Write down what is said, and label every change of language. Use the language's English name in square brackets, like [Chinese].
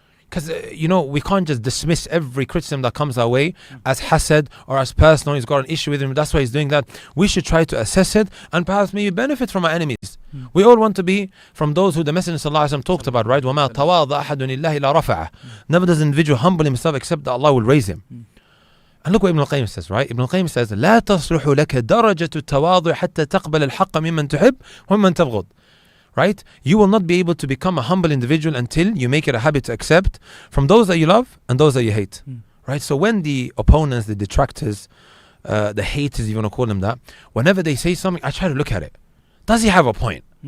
[English] Because, we can't just dismiss every criticism that comes our way as hasad or as personal. He's got an issue with him, that's why he's doing that. We should try to assess it and perhaps maybe benefit from our enemies. We all want to be from those who the Messenger ﷺ talked about, right? [Arabic] وَمَا تَوَاضَ أَحَدٌ إِلَّهِ إِلَّا رَفَعَهُ. [English] Never does an individual humble himself except that Allah will raise him. And look what Ibn al-Qayyim says, right? Ibn al-Qayyim says, [Arabic] لا تصلح لك درجة التواضع حتى تقبل الحق ممن تحب ومن تبغض. [English] Right? You will not be able to become a humble individual until you make it a habit to accept from those that you love and those that you hate. Right? So when the opponents, the detractors, the haters, if you want to call them that, whenever they say something, I try to look at it. Does he have a point?